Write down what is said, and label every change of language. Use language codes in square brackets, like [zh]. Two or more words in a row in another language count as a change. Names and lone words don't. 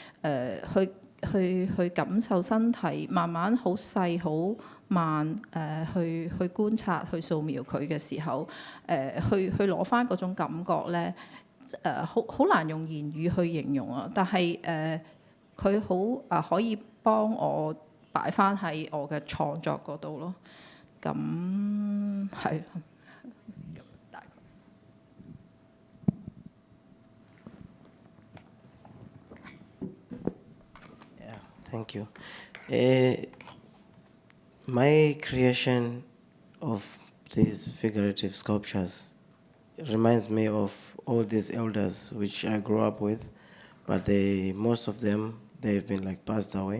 [yue] 感受身體，慢慢好細好慢去觀察去掃描佢嘅時候，去攞翻嗰種感覺咧，好難用言語去形容啊，但係佢好可以幫我擺翻喺我嘅創作嗰度咯。咁係。 [en] Yeah, thank you. My creation of these figurative sculptures reminds me of all these elders which I grew up with, but most of them, they've been like passed away.